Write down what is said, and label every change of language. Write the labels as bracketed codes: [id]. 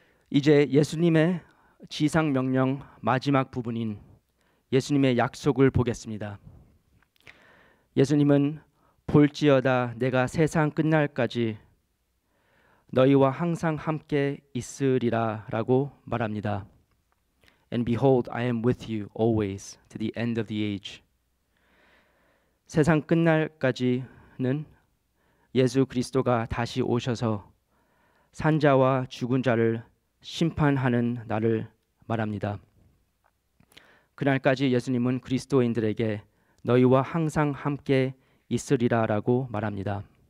[ko] 이제 예수님의 지상 명령 마지막 부분인 예수님의 약속을 보겠습니다. 예수님은 볼지어다 내가 세상 끝날까지 너희와 항상 함께 있으리라 라고 말합니다. [en] And behold, I am with you always to the end of the age. [ko] 세상 끝날까지는 예수 그리스도가 다시 오셔서 산자와 죽은 자를 심판하는 날을 말합니다. 그날까지 예수님은 그리스도인들에게 너희와 항상 함께 있으리라 라고 말합니다.